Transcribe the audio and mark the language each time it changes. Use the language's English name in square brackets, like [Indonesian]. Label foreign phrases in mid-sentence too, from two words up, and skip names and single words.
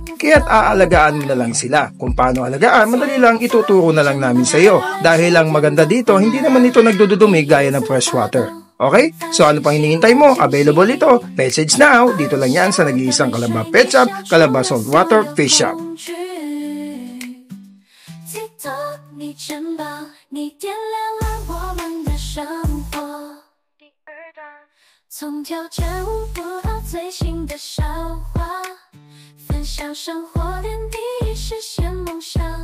[Filipino] Kaya't aalagaan mo na lang sila. Kung paano alagaan, madali lang ituturo na lang namin sa iyo. Dahil ang maganda dito, hindi naman ito nagdududumi gaya ng freshwater. Okay? So ano pang hinihintay mo? Available ito. [English] Message now. [Filipino] Dito lang yan sa nag-iisang Kalaba Pet Shop, Kalaba Saltwater Fish Shop. [Chinese] 你真棒，你点亮了我们的生活。从挑战舞步到最新的笑话，分享生活点滴，实现梦想。